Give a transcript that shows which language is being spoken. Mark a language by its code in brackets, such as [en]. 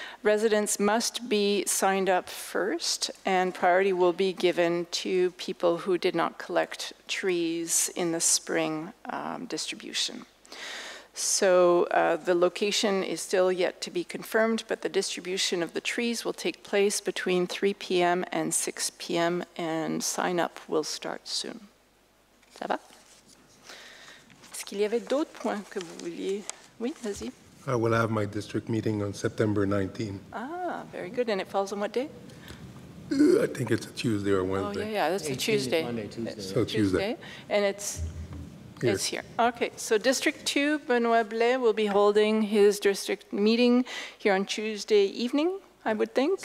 [en] Residents must be signed up first, and priority will be given to people who did not collect trees in the spring distribution. So the location is still yet to be confirmed, but the distribution of the trees will take place between 3 p.m. and 6 p.m., and sign up will start soon. [fr] Ça va? Est-ce qu'il y avait d'autres points que vous vouliez? Oui, vas-y. [en] I will have my district meeting on September 19. Ah, very good. And it falls on what day? I think it's a Tuesday or Wednesday. Oh, yeah, that's a Tuesday. Monday, Tuesday. So Tuesday. And it's Here. It's here. Okay, so District 2, Benoit Blais will be holding his district meeting here on Tuesday evening, I would think.